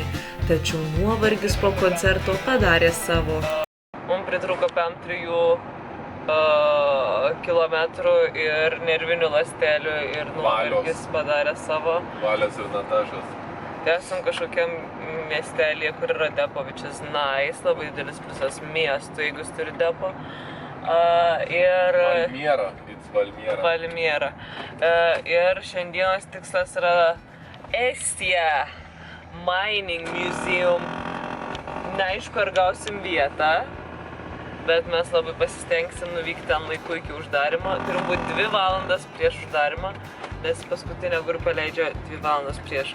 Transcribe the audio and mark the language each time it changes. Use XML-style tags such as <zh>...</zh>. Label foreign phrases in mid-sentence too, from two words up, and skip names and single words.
<lt>Tačiau nuovargis po koncerto padarė savo. Mums pritrūko 3 kilometrų ir nervinių ląstelių ir nuovargis padarė savo. Valios ir Natašos. Tai esam kažkokiam miestelėje, kur yra depo,</lt> <en>which is nice,</en> <lt>labai didelis pliusas miestų, jeigu jis turi depo.</lt> <en>Valmiera, it's Valmiera. Valmiera.</en> <lt>Ir šiandienos tikslas yra Estija Mining Museum. Neaišku, ar gausim vietą, bet mes labai pasistengsim nuvykti ten laiku iki uždarimo. Turim būti 2 valandas prieš uždarimą, nes paskutinę grupę leidžia 2 valandas prieš.</lt>